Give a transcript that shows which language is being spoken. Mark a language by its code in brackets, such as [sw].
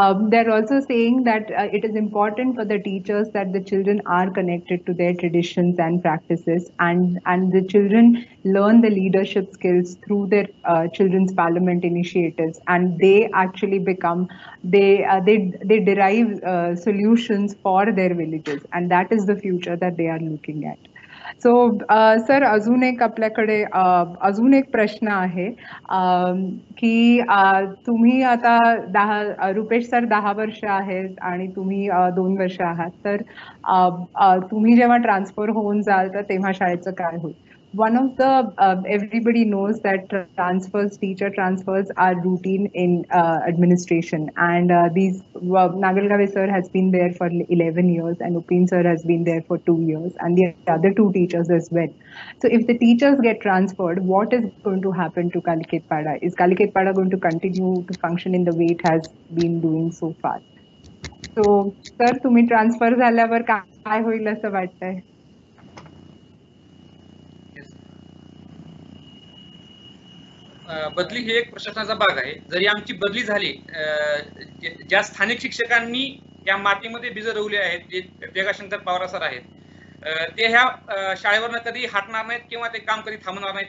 [en] They're also saying that it is important for the teachers that the children are connected to their traditions and practices, and the children learn the leadership skills through their children's parliament initiatives, and they actually become they derive solutions for their villages, and that is the future that they are looking at. [mr] So sir अजून एक आपल्याकडे अजून एक प्रश्न आहे की तुम्ही आता रुपेश सर 10 वर्ष आहेत आणि तुम्ही 2 वर्ष आहात, तर तुम्ही जेव्हा ट्रान्सफर होऊन जाल तर तेव्हा शाळेचं काय होईल? [en] One of the everybody knows that teacher transfers are routine in administration, and these Nagalgave sir has been there for 11 years and Upin sir has been there for 2 years, and the other 2 teachers as well. So if the teachers get transferred, what is going to happen to Kalikhetpada? Is Kalikhetpada going to continue to function in the way it has been doing so far? [mr] So sir, तुम्ही transfer झाल्यावर काय होईल असं वाटतंय? बदली ही एक प्रशासनाचा भाग आहे. जरी आमची बदली झाली, ज्या स्थानिक शिक्षकांनी या मातीमध्ये बीज रोवले आहेत, जे जगाशंकर पवार सर आहेत, ते ह्या शाळेवरनं कधी हटणार नाहीत किंवा ते काम कधी थांबणार नाहीत.